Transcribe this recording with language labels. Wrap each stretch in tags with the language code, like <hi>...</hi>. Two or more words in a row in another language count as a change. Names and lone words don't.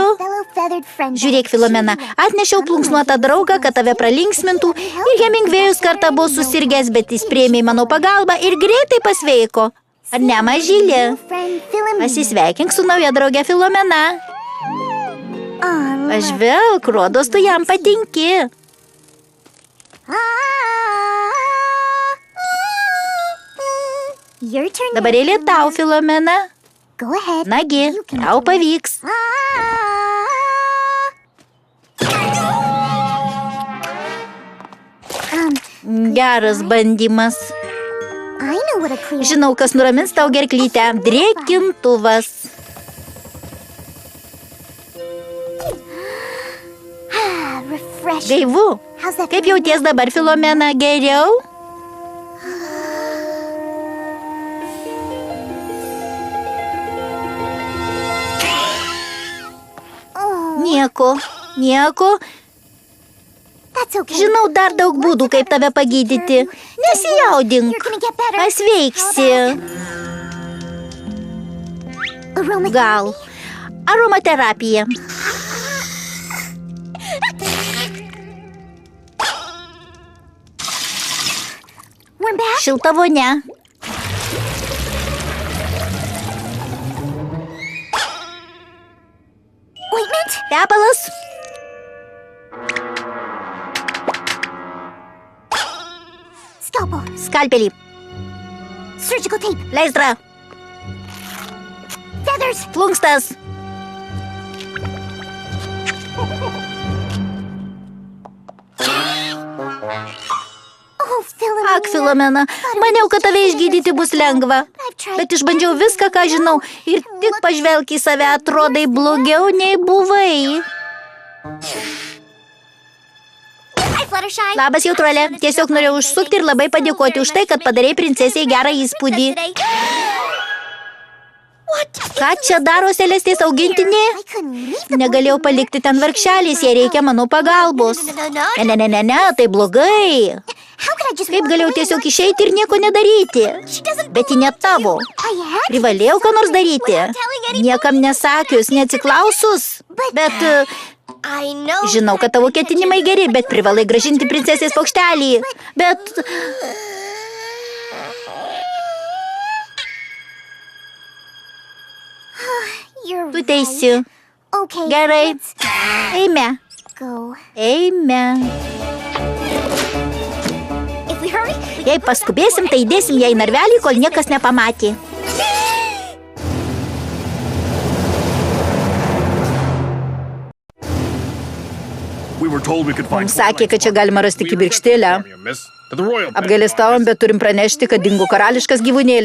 <lt>Žiūrėk, Filomena, atnešiau plunksnuotą draugą, kad tave pralinksmintų ir Hemingvėjus kartą buvo susirgęs, bet jis priėmė mano pagalbą ir greitai pasveiko. Ar ne, mažylė? Pasisveikink su nauja draugė Filomena. Pažvelk, rodos tu jam patinki.</lt> <en>Your turn.</en> <lt>Dabar eilė tau, Filomena.</lt> <en>Go ahead.</en> <lt>Nagi,</lt> <en>You can</en> <lt>tau</lt> <en>do it.</en> <lt>pavyks. Geras bandymas.</lt> <en>I know what a clear.</en> <lt>Žinau, kas nuramins tau gerklytę. Drėkintuvas.</lt> <en>Refresh.</en> <lt>Gaivu.</lt> <en>How's that?</en> <lt>Kaip jauties dabar, Filomena? Geriau? Nieko.</lt> <en>That's okay.</en> <lt>Žinau dar daug būdų, kaip tave pagydyti. Nesijaudink.</lt> <en>You're gonna get better.</en> <lt>Pasveiksi.</lt> <en>Aromatherapy?</en> <lt>Gal. Aromaterapija.</lt> <en>We're back.</en> <lt>Šilta vonia.</lt> <en>Ointment?</en> <lt>Tepalas.</lt> <en>Scalpel.</en> <lt>Skalpelį.</lt> <en>Surgical tape.</en> <lt>Leistra.</lt> <en>Feathers.</en> <lt>Plunkstas.</lt> <en>Oh, Philomena.</en> <lt>Ak, Filomena, maniau, kad tave išgydyti bus lengva.</lt> <en>I've tried.</en> <lt>Bet išbandžiau viską, ką žinau. Ir tik pažvelk į save, atrodai blogiau nei buvai.</lt> <en>Hi, Fluttershy.</en> <lt>Labas, jautruolė. Tiesiog norėjau užsukti ir labai padėkoti už tai, kad padarei princesiai gerą įspūdį. Ką čia daro Celestės augintinė?</lt> <en>I couldn't leave the</en> <lt>Negalėjau palikti ten vargšelės, jai reikia mano pagalbos. Ne, tai blogai.</lt> <en>How could I just</en> <lt>Kaip</lt> <en>walk</en> <lt>galėjau</lt> <en>away?</en> <lt>tiesiog išeiti ir nieko nedaryti?</lt> <en>She doesn't</en> <lt>Bet ji ne tavo.</lt> <en>I had.</en> <lt>Privalėjau ką nors daryti. Niekam nesakius, neatsiklausus. Bet</lt> <en>I know.</en> <lt>žinau, kad tavo ketinimai geri, bet privalai gražinti princesės paukštelį. Bet</lt> <en>You're</en> <lt>tu teisi.</lt> <en>Okay.</en> <lt>Gerai.</lt> <en>Let's</en> <lt>Eime.</lt> <en>go.</en> <lt>Eime. If we hurry, we Jei paskubėsim, tai įdėsim ją į narvelį, kol niekas nepamatė. Mums sakė, kad čia galima rasti kibirkštėlę. Apgailestavom, bet turim pranešti, kad dingo karališkas gyvūnėlis.</lt>